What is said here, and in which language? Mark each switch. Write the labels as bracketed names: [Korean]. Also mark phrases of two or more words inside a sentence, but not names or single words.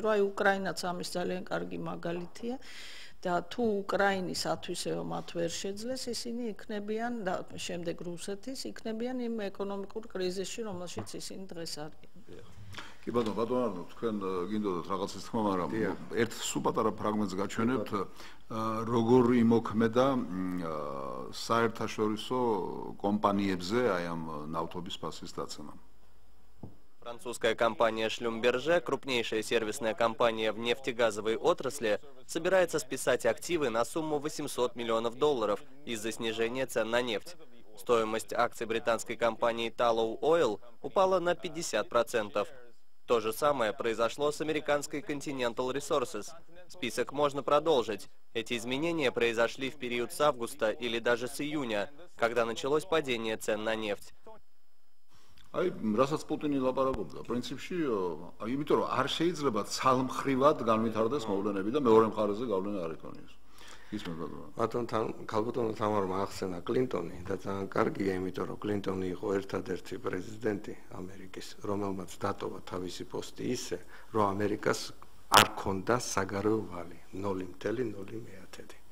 [Georgian] აი უკრაინაც ამის ძალიან კარგი მაგალითია. და თუ უკრაინის ათვისება მათ ვერ შეძლეს, ისინი იქნებიან და შემდეგ რუსეთის იქნებიან იმ ეკონომიკურ კრიზისში, რომელშიც ისინი დღეს არიან. კი ბატონო, თქვენ გინდოდათ რაღაცას თქმა, მაგრამ ერთ სულ პატარა ფრაგმენტს გაჩვენებთ, როგორ იმოქმედა საერთაშორისო კომპანიებზე აი ამ ნავთობის ფასის დაცემა. [Russian] Французская компания Schlumberger, крупнейшая сервисная компания в нефтегазовой отрасли, собирается списать активы на сумму $800 миллионов из-за снижения цен на нефть. Стоимость акций британской компании Tullow Oil упала на 50%. То же самое произошло с американской Continental Resources. Список можно продолжить. Эти изменения произошли в период с августа или даже с июня, когда началось падение цен на нефть. [Georgian] აი, რასაც პუტინი ლაპარაკობდა, პრინციპში, აი, იმიტომ რომ არ შეიძლება ცალმხრივად განვითარდეს მოვლენები და მეორე მხარეზე გავლენა არ ეკონიოს. ქალბატონო თამარმა ახსენა კლინტონი და ძალიან კარგია, იმიტომ რომ კლინტონი იყო ერთადერთი პრეზიდენტი ამერიკის, რომელმაც დატოვა თავისი პოსტი ისე, რომ ამერიკას არ ქონდა საგარეო ვალი 0.0.